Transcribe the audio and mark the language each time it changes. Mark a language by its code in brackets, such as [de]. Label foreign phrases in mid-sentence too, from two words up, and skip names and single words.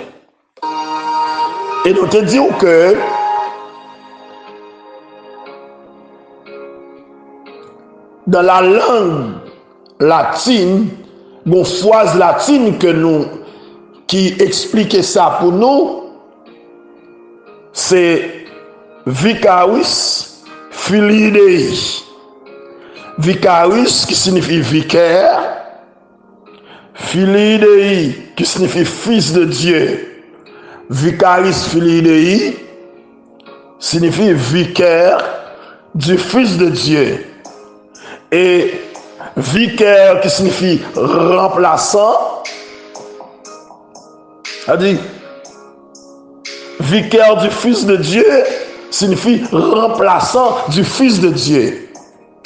[fr] Et nous te disons que dans la langue latine, une phrase latine qui explique ça pour nous, c'est [la] Vicarius Filii Dei. [fr] Vicarius qui signifie vicaire, [la] Filii Dei [fr] qui signifie fils de Dieu. [la] Vicarius Filii Dei [fr] signifie vicaire du fils de Dieu. Et vicaire qui signifie remplaçant, c'est-à-dire vicaire du fils de Dieu signifie remplaçant du fils de Dieu.